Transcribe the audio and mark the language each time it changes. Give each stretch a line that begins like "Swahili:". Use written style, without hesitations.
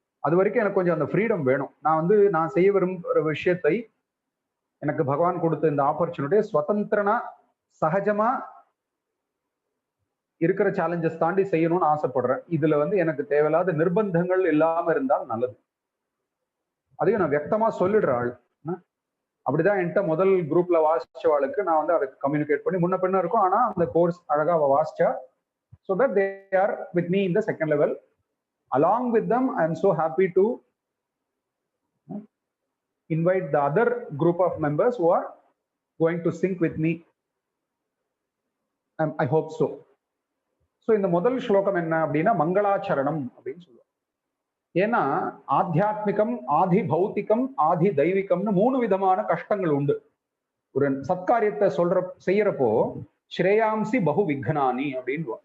Tamil: அது வரைக்கும் எனக்கு கொஞ்சம் அந்த ஃப்ரீடம் வேணும். நான் செய்ய விரும்புகிற விஷயத்தை எனக்கு பகவான் கொடுத்த இந்த ஆப்பர்ச்சுனிட்டியை சுதந்திரனா சகஜமா இருக்கிற சேலஞ்சஸ் தாண்டி செய்யணும்னு ஆசைப்படுறேன். இதுல வந்து எனக்கு தேவையில்லாத நிர்பந்தங்கள் இல்லாம இருந்தால் நல்லது. அதையும் நான் வியக்தமா சொல்லிடுற ஆள். அப்படிதான் என்கிட்ட முதல் குரூப்ல வாசிச்சவாளுக்கு நான் வந்து அதை கம்யூனிகேட் பண்ணி முன்ன பின்ன இருக்கும், ஆனா அந்த கோர்ஸ் அழகா அவ வாசிச்சா.
English: So that they are with me in the second level. Along with them, I am so happy to invite the other group of members who are going to sync with me. I hope so.
Tamil: So இந்த முதல் ஸ்லோகம் என்ன அப்படின்னா மங்களாச்சரணம் அப்படின்னு சொல்லுவோம். ஏன்னா ஆத்தியாத்மிகம், ஆதி பௌத்திகம், ஆதி தெய்வீகம்னு 3 விதமான கஷ்டங்கள் உண்டு. ஒரு சத்காரியத்தை செய்யறப்போ ஸ்ரேயாம்சி பகு விக்னானி அப்படின்னு.